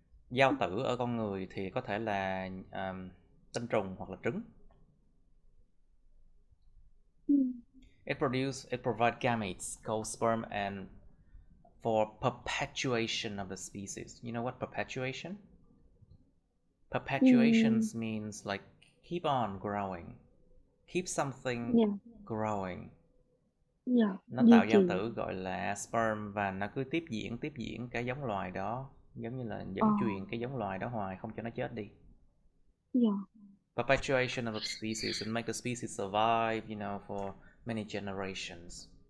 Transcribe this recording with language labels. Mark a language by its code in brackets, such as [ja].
[vi] Giao tử ở con người thì có thể là tinh trùng hoặc là trứng. [en] It provides gametes called sperm and for perpetuation of the species. You know what perpetuation? Perpetuation means like keep on growing. Keep something growing. [vi] Nó tạo giao tử gọi là sperm và nó cứ tiếp diễn cái giống loài đó, giống như là dẫn truyền cái giống loài đó hoài không cho nó chết đi. [en] Perpetuation of the species and make the species survive, you know, for many generations.